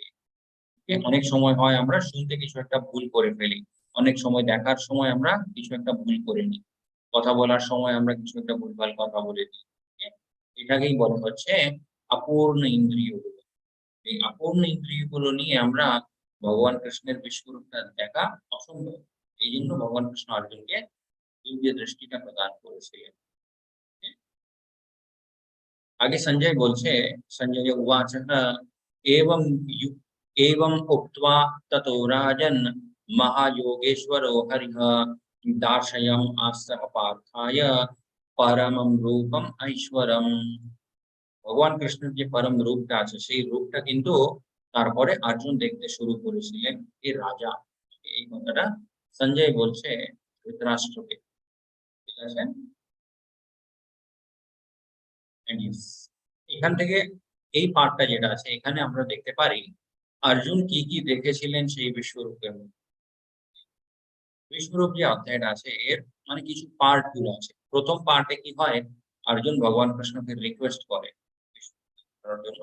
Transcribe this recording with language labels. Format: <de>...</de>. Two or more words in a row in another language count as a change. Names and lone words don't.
<bn>ওকে, অনেক সময় হয় আমরা শুনতে কিছু একটা ভুল করে ফেলি, অনেক সময় দেখার সময় আমরা কিছু একটা ভুল করে নিই, কথা বলার সময় আমরা কিছু একটা ভুলভাল কথা বলে দিই। Okay? এটাকেই বলা হচ্ছে অপূর্ণ ইন্দ্রিয়গুলো। এই অপূর্ণ ইন্দ্রিয়গুলো নিয়ে আমরা ভগবান কৃষ্ণের বিশ্বরূপটা দেখা অসম্ভব। এই জন্য ভগবান কৃষ্ণ অর্জুনকে দিব্য দৃষ্টিটা প্রদান করেছিলেন। Okay? আগে সঞ্জয় বলছে,</bn> <sa>संजय उवाच एवं एवं उक्त्वा ततो राजन् महायोगेश्वरो हरिः दार्शयम् आस्सह पार्थाय परमं रूपम ऐश्वरम।</sa> <bn>ভগবান কৃষ্ণের যে পরম রূপটা আছে সেই রূপটা কিন্তু তারপরে অর্জুন দেখতে শুরু করেছিলেন এই রাজা। এই কথাটা সঞ্জয় বলছে ধৃতরাষ্ট্রকে। ঠিক আছে?</bn> <en>And yes,</en> <bn>এখান থেকে এই পার্টটা যেটা আছে এখানে আমরা দেখতে পারি অর্জুন কি কি দেখেছিলেন সেই বিশ্বরূপের মধ্যে। বিশ্বরূপ যে অধ্যায়টা আছে এর মানে কিছু পার্ট গুলো আছে। প্রথম পার্টে কি হয়, অর্জুন ভগবান কৃষ্ণকে রিকোয়েস্ট করে বিশ্বরূপ করার জন্য।</bn>